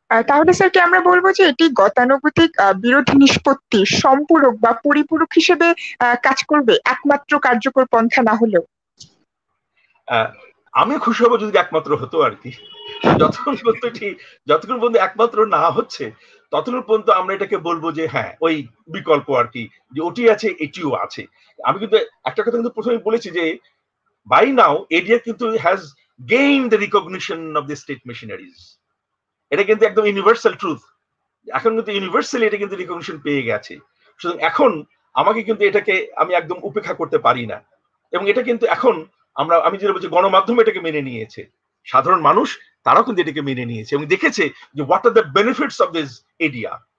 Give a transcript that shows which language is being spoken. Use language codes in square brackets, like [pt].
[bn] তাহলে স্যার কি আমরা বলবো যে এটি গতানুগতিক বিরোধ নিষ্পত্তি সম্পূরক বা পরিপূরক হিসেবে কাজ করবে, একমাত্র কার্যকর পন্থা না হলেও? আমি খুশি হবো যদি একমাত্র হতো আর কি। যতক্ষণ পর্যন্ত একমাত্র না হচ্ছে ততক্ষণ পর্যন্ত আমরা এটাকে বলবো যে হ্যাঁ ওই বিকল্প আর কি, যে ওটি আছে এটিও আছে। আমি কিন্তু একটা কথা কিন্তু প্রথমে বলেছি যে [en] by now [bn] ADR কিন্তু [en] has gained the recognition of the state machineries. [bn] এটা কিন্তু একদম ইউনিভার্সাল ট্রুথ, এখন কিন্তু ইউনিভার্সালি এটা কিন্তু রিকগনিশন পেয়ে গেছে। সুতরাং এখন আমাকে কিন্তু এটাকে আমি একদম উপেক্ষা করতে পারি না, এবং এটা কিন্তু এখন আমি যেটা বলছি গণমাধ্যম এটাকে মেনে নিয়েছে, সাধারণ মানুষ তারাও কিন্তু এটাকে মেনে নিয়েছে এবং দেখেছে যে [en] What are the benefits of this ADR.